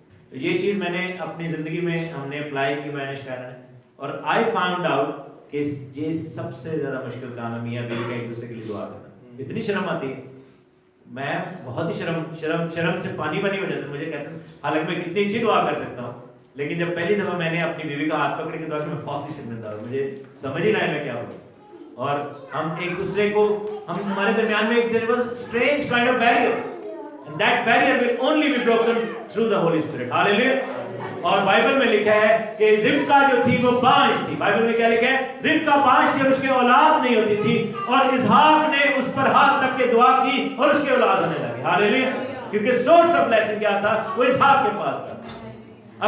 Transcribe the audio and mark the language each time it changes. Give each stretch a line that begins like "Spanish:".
Hindi: तो ये चीज मैंने अपनी जिंदगी में हमने अप्लाई की, मैंने शायद, और आई फाउंड आउट कि ये सबसे ज्यादा मुश्किल काम है मियां बीवी का एक दूसरे के लिए दुआ करना। इतनी शर्म आती है, मैं बहुत ही शर्म से पानी बनी हो जाता है। मुझे कहते हैं, हालांकि मैं कितनी अच्छी दुआ कर सकता हूँ, लेकिन जब पहली दफा मैंने अपनी बीवी का हाथ पकड़ के दुआ की, मैं बहुत ही शर्मिंदा हूँ, मुझे समझ ही नहीं आया मैं क्या हूँ।
English: और हम एक दूसरे को, हमारे दरमियान में एक there was strange kind of barrier, and that barrier will only be broken through the Holy Spirit. Hallelujah.
Hindi: और बाइबल में लिखा है कि रिबका जो थी वो बांझ थी। बाइबल में क्या लिखा है? रिबका बांझ थी और उसके औलाद नहीं होती थी, और इसहाक ने उस पर हाथ रख के दुआ की और उसके औलाद होने लगी। हालेलुया। क्योंकि सोर्स ऑफ ब्लेसिंग क्या था? वो इसहाक के पास था।